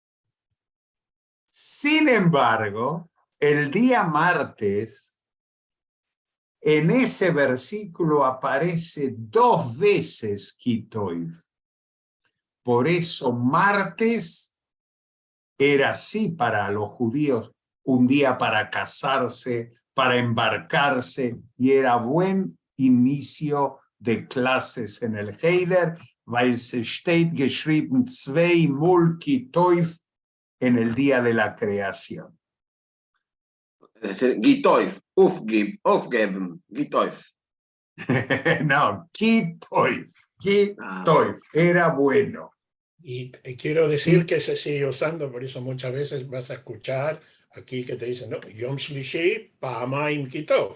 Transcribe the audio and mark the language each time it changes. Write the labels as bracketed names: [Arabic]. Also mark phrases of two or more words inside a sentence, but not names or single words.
[Spanish] Sin embargo, el día martes, en ese versículo aparece 2 veces Kitoiv. Por eso martes era así para los judíos, un día para casarse, para embarcarse, y era buen inicio de clases en el Heider, [Yiddish] ווײַל עס שטייט געשריבן 2 מאָל כּי־טובֿ [Spanish] en el día de la creación. Es decir, Gitoiv, aufgeben, Gitoiv. No, Kitoiv, era bueno. Y quiero decir que se sigue usando, por eso muchas veces vas a escuchar aquí que te dicen, no, [Hebrew] יום שלישי, פעמיים כי טוב.